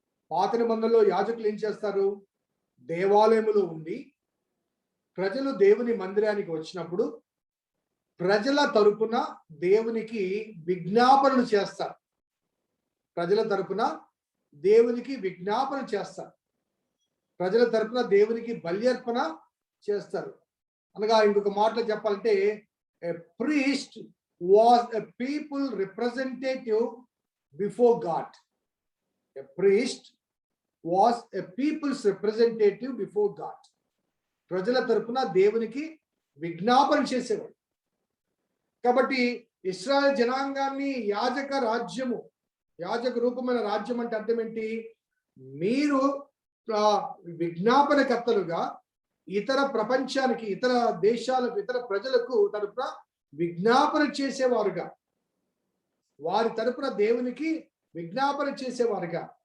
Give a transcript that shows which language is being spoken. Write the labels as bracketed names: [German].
[Telugu] పాత నిబంధనలో యాజకులు ఏం చేస్తారు? దేవాలయములో ఉండి ప్రజలు దేవుని మందిరానికి వచ్చినప్పుడు ప్రజల తరపున దేవునికి విజ్ఞాపనలు చేస్తారు. ప్రజల తరపున దేవునికి విజ్ఞాపన చేస్తారు. ప్రజల తరపున దేవునికి బల్యర్పణ చేస్తారు. అనగా ఇంకొక మాటలో చెప్పాలంటే, [English] a priest was a people representative before God. A priest was a people's representative before God. [Telugu] ప్రజల తరపున దేవునికి విజ్ఞాపన చేసేవాడు. కాబట్టి ఇశ్రాయేలు జనాంగాన్ని యాజక రాజ్యము, యాజక రూపమైన రాజ్యం అంటే అర్థం ఏంటి? మీరు విజ్ఞాపనకర్తలుగా ఇతర ప్రపంచానికి, ఇతర దేశాలకు, ఇతర ప్రజలకు తరపున విజ్ఞాపన చేసేవారుగా, వారి తరపున దేవునికి విజ్ఞాపన చేసేవారుగా.